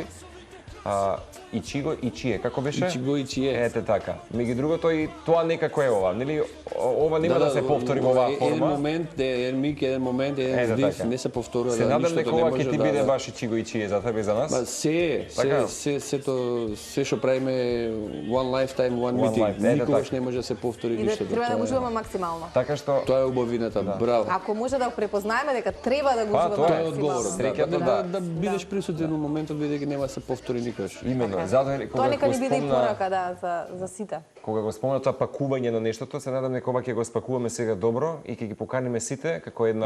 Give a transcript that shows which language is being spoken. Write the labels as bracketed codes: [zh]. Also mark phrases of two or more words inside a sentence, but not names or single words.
[ja] 一期一会, [mk] како беше? [ja] 一期一会. [mk] Ете така. Меѓу другото и тоа некако е ова, нели? Ова нема да се повтори во оваа форма. Еден миг, еден момент, еден здив, не се повторува. Се надам дека ова ќе ти биде баш [ja] 一期一会 [mk] за тебе и за нас. Ба се што правиме [en] one lifetime, one meeting. [mk] Никогаш не може да се повтори ништо. И да треба да го уживаме максимално. Така што тоа е убавината, браво. Ако може да препознаеме дека треба да го уживаме Тоа е максимално. одговорот. Да бидеш присутен во моментот бидејќи нема да се повтори никогаш. Именно, затоа тоа нека ни биде и порака за сите. Кога го спомна тоа пакување на нештото, се надам дека ова ќе го спакуваме сега добро и ќе ги поканиме сите како една